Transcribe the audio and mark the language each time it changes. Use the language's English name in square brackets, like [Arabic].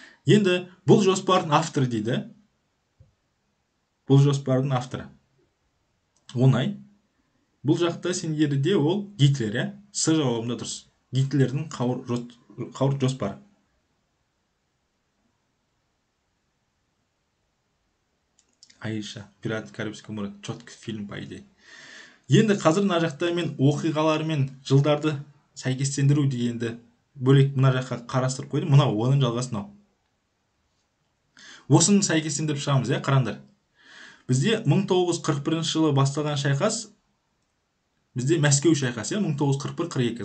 [Kazakh] Енді бұл жоспардың авторы дейді. Бұл жоспардың авторы. Оңай. Бұл жақта сендерде ол Гитлер, иә? С жауабында дұрыс. Гитлердің қауырт жоспары. [Russian] Аиша, Пираты Карибского моря, четкий фильм, по идее. [Kazakh] Енді қазір мына жақта мен оқиғалары мен жылдарды сәйкестендіру дегенді бөлек мына жаққа қарастырып қойдым. Мынау оның жалғасын ал. Осыны сәйкестендіріп шығамыз, иә? Қараңдар. Бізде 1941 жылы басталған шайқас, бізде Мәскеу шайқасы, 1941-42.